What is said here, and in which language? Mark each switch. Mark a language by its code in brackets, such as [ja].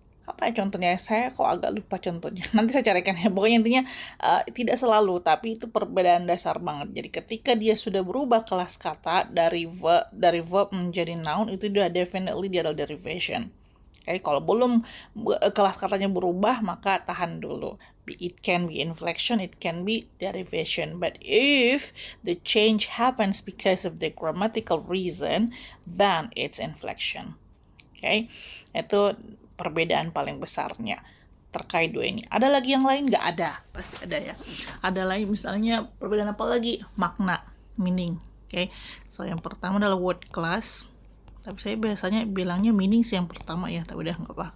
[id] Apa ya contohnya? Saya kok agak lupa contohnya. Nanti saya carikan ya. Pokoknya intinya tidak selalu, tapi itu perbedaan dasar banget. Jadi ketika dia sudah berubah kelas kata dari verb menjadi noun, itu dia definitely dia adalah derivation. Oke, kalau belum kelas katanya berubah, maka tahan dulu. [en] It can be inflection, it can be derivation. But if the change happens because of the grammatical reason, then it's inflection. [id] Oke, itu perbedaan paling besarnya terkait dua ini. Ada lagi yang lain? Nggak ada, pasti ada ya. Ada lagi misalnya perbedaan apa lagi? Makna, meaning. Oke, so yang pertama adalah word class. Tapi saya biasanya bilangnya meaning sih yang pertama ya, tapi udah nggak apa.